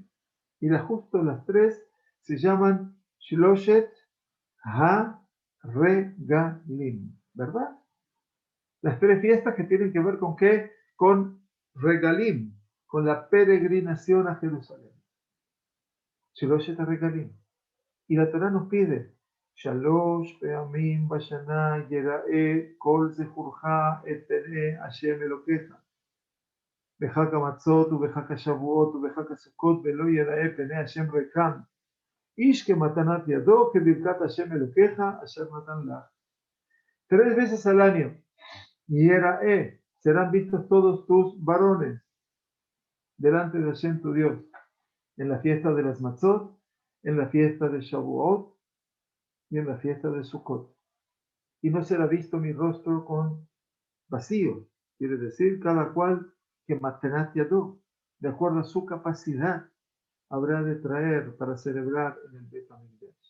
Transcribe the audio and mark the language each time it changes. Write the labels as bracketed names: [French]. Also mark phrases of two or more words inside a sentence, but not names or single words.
[Spanish] Y justo las 3 se llaman [Hebrew] שלושת הרגלים, [Spanish] ¿verdad? Las 3 fiestas que tienen que ver con qué? Con regalim, con la peregrinación a Jerusalén. [Hebrew] שלושת הרגלים. [Spanish] Y la Torah nos pide [Hebrew] שלוש פעמים בשנה יראה כל זכורך את פני השם אלוקיך. בחג המצות ובחג השבועות ובחג הסוכות ולא יראה פני השם ריקם. איש כמתנת ידו כברכת השם אלוקיך אשר נתן לך. [Spanish] 3 veces al año, yerae, serán vistos todos tus varones delante de Hashem tu Dios, en la fiesta de las Matzot, en la fiesta de Shavuot y en la fiesta de Sukkot. Y no será visto mi rostro con vacío, quiere decir cada cual que [Hebrew] מתנת ידו, [Spanish] de acuerdo a su capacidad, habrá de traer para celebrar en el Bet HaMikdash.